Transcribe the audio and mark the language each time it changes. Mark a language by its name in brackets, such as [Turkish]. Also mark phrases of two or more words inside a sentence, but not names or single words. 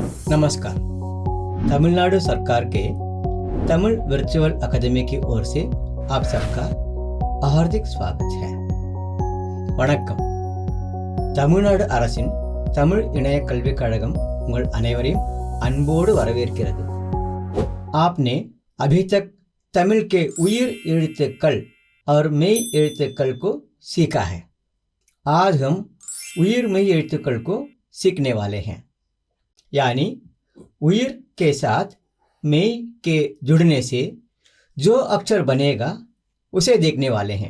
[Hindi] नमस्कार। तमिलनाडु सरकार के तमिल वर्चुअल अकादमी की ओर से आप सबका हार्दिक स्वागत है। [Tamil] வணக்கம். தமிழ்நாடு அரசின் தமிழ் இணைய கல்விக் கழகம் உங்கள் அனைவரையும் அன்போடு வரவேற்கிறது. [Hindi] आपने अभी तक तमिल के [Tamil] உயிர் எழுத்துக்கள் [Hindi] और [Tamil] மெய் எழுத்துக்கள் [Hindi] को सीखा है. आज हम [Tamil] உயிர் மெய் எழுத்துக்கள் [Hindi] को सीखने वाले हैं. यानी उइर के साथ मेई के जुड़ने से जो अक्षर बनेगा उसे देखने वाले हैं.